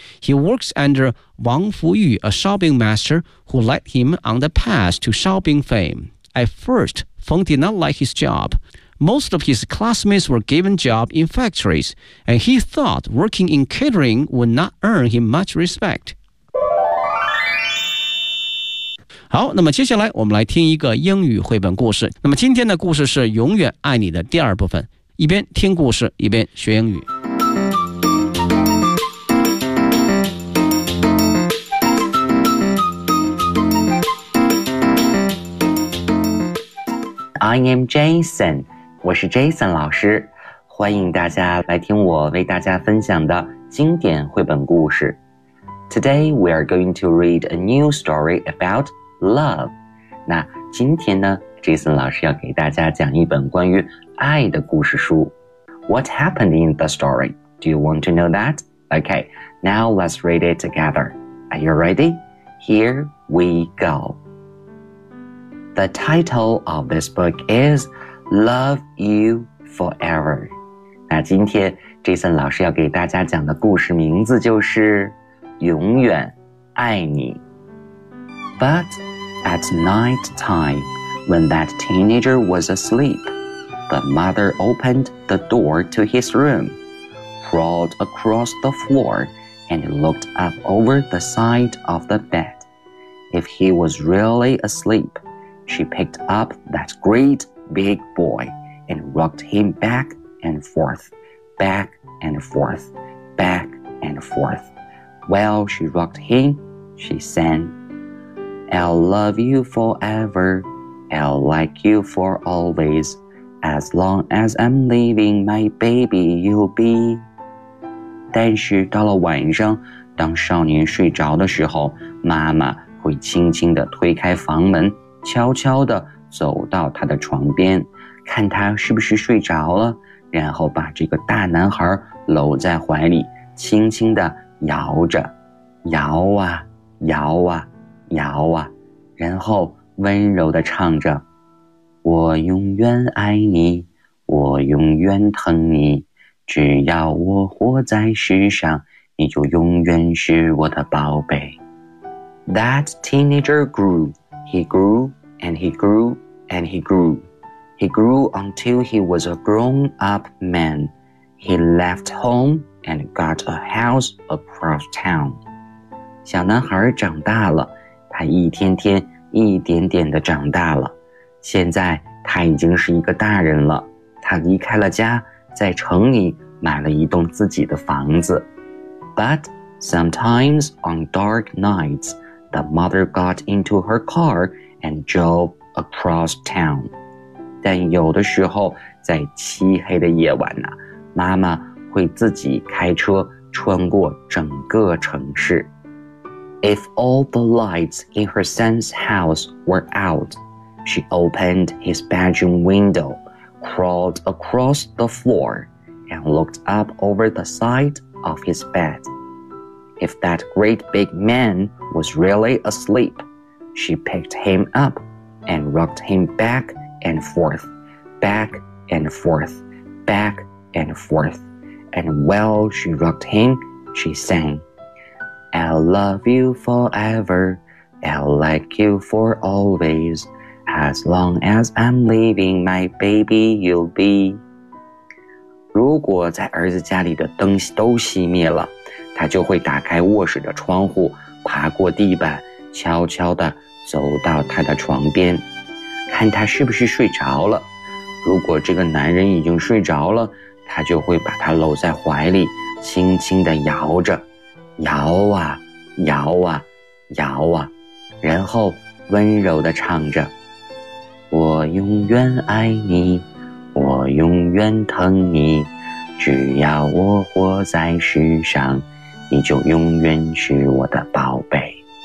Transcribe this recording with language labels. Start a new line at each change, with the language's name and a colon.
English: He works under Wang Fuyu, a shopping master who led him on the path to shopping fame. At first, Feng did not like his job. Most of his classmates were given jobs in factories, and he thought working in catering would not earn him much respect.
Chinese: 好，那么接下来我们来听一个英语绘本故事。那么今天的故事是《永远爱你》的第二部分，一边听故事一边学英语。
English: I am Jason，
Chinese: 我是 Jason 老师，欢迎大家来听我为大家分享的经典绘本故事。
English: Today we are going to read a new story about. Love，
Chinese: 那今天呢 ，Jason 老师要给大家讲一本关于爱的故事书。
English: What happened in the story? Do you want to know that? Okay, now let's read it together. Are you ready? Here we go. The title of this book is "Love You Forever."
Chinese: 那今天 Jason 老师要给大家讲的故事名字就是《永远爱你》。
English: But at night time, when that teenager was asleep, the mother opened the door to his room, crawled across the floor, and looked up over the side of the bed. If he was really asleep, she picked up that great big boy and rocked him back and forth, back and forth, back and forth. While she rocked him, she sang,I'll love you forever, I'll like you for always, as long as I'm living, my baby you'll be.
Chinese: 但是到了晚上，当少年睡着的时候，妈妈会轻轻地推开房门，悄悄地走到他的床边，看他是不是睡着了，然后把这个大男孩搂在怀里，轻轻地摇着，摇啊，摇啊。摇啊，然后温柔地唱着，我永远爱你，我永远疼你，只要我活在世上，你就永远是我的宝贝。
English: That teenager grew, he grew, and he grew, and he grew. He grew until he was a grown-up man. He left home and got a house across town.
Chinese: 小男孩长大了，他一天天一点点地长大了，现在他已经是一个大人了。他离开了家，在城里买了一栋自己的房子。
English: But sometimes on dark nights, the mother got into her car and drove across town.
Chinese: 但有的时候，在漆黑的夜晚呢，妈妈会自己开车穿过整个城市。
English: If all the lights in her son's house were out, she opened his bedroom window, crawled across the floor, and looked up over the side of his bed. If that great big man was really asleep, she picked him up and rocked him back and forth, back and forth, back and forth. And while she rocked him, she sang, I'll love you forever, I'll like you for always. As long as I'm leaving my baby, you'll be.
Chinese: 如果在儿子家里的灯都熄灭了，他就会打开卧室的窗户，爬过地板，悄悄地走到他的床边，看他是不是睡着了。如果这个男人已经睡着了，他就会把他搂在怀里，轻轻地摇着，摇啊，摇啊，摇啊，然后温柔地唱着我永远爱你，我永远疼你，只要我活在世上，你就永远是我的宝贝。